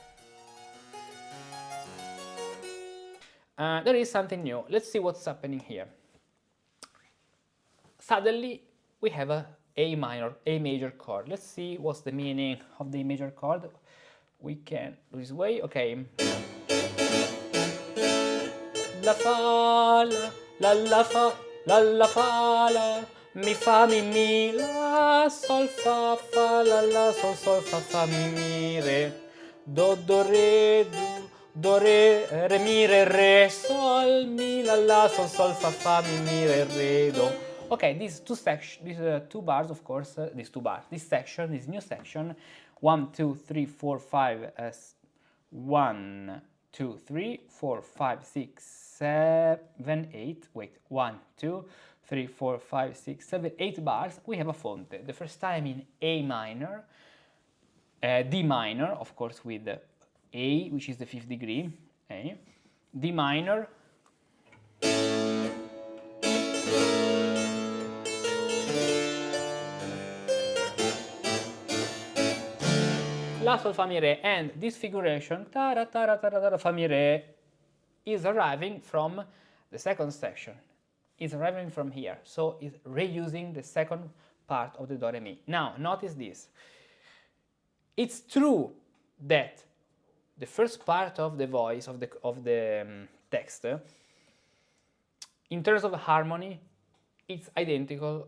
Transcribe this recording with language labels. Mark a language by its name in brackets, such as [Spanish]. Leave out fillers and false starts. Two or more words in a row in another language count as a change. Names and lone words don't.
[English] There is something new. Let's see what's happening here. Suddenly, we have a major chord. Let's see what's the meaning of the A major chord. We can do this way, okay. La fa, la fa, la fa, la, mi fa, mi, la, sol, fa, la, sol, fa, mi, re, do, re, do, re, mi, re, sol, mi, la, sol, fa, mi, re, do. Okay, these two bars, of course, this new section, 1, 2, 3, 4, 5, 1, 2, 3, 4, 5, 6, 7, 8, wait, 1, 2, 3, 4, 5, 6, 7, 8 bars, we have a Fonte. The first time in A minor, D minor, of course, with A, which is the 5th degree, A, D minor, La, Sol, Fa, Mi, Re, and this figuration, ta-ra, ta-ra, ta-ra, Fa, Mi, Re, is arriving from the second section, is arriving from here, so it's reusing the second part of the Do, Re, Mi. Now, notice this. It's true that the first part of the voice, of the text, in terms of harmony, it's identical.